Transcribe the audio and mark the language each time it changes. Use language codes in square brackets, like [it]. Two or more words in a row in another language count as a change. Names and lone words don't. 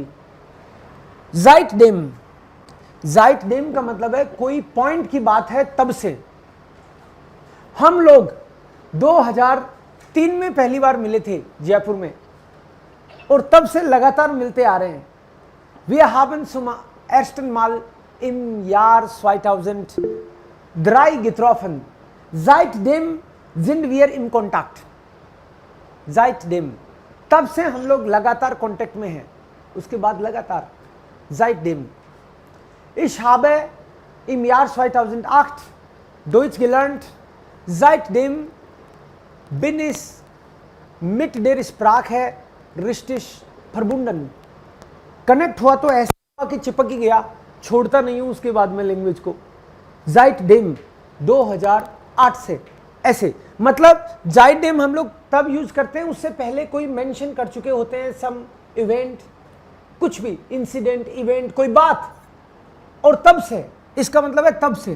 [hi] ज़ाइटडेम, ज़ाइटडेम का मतलब है कोई पॉइंट की बात है तब से। हम लोग 2003 में पहली बार मिले थे जयपुर में, और तब से लगातार मिलते आ रहे हैं। [de] Wir haben zum ersten Mal im Jahr 2003 getroffen. Seitdem sind wir im Kontakt. Seitdem, [hi] तब से हम लोग लगातार कांटेक्ट में हैं। उसके बाद लगातार Seitdem. [de] Ich habe im Jahr 2008 Deutsch gelernt. Seitdem bin ich mit der Sprache richtig verbunden. [hi] कनेक्ट हुआ तो ऐसा हुआ कि चिपक ही गया, छोड़ता नहीं हूं उसके बाद में लैंग्वेज को। Seitdem 2008 से, ऐसे मतलब Seitdem हम लोग तब यूज करते हैं, उससे पहले कोई मेंशन कर चुके होते हैं, [en] some event, [hi] कुछ भी इंसिडेंट, इवेंट, कोई बात, और तब से, इसका मतलब है तब से।